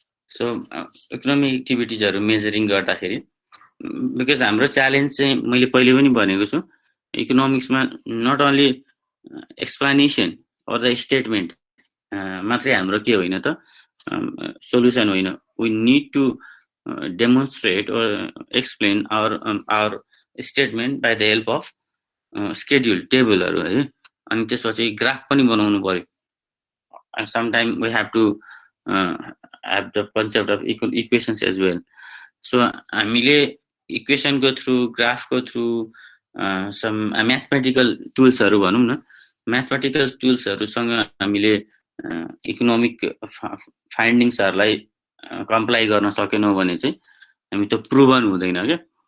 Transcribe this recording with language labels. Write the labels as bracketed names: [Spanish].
[Nepali] So economic एक्टिभिटिजहरू measuring गर्दाखेरि, because हाम्रो challenge चाहिँ मैले पहिले पनि भनेको छु, इकोनोमिक्समा not only explanation or the statement मात्रै हाम्रो के होइन त सोल्युसन होइन, [English] we need to demonstrate or explain our statement by the help of schedule [Nepali] टेबलहरू है, अनि त्यसपछि ग्राफ पनि बनाउनु पर्यो। [English] and sometime we have to have the concept of equations as well. [Nepali] so हामीले इक्वेसनको थ्रु, ग्राफको थ्रु, सम म्याथमेटिकल टुल्सहरू भनौँ न, म्याथमेटिकल टुल्सहरूसँग हामीले इकोनोमिक फाइन्डिङ्सहरूलाई कम्प्लाई गर्न सकेनौँ भने चाहिँ हामी त्यो प्रुभन हुँदैन क्या।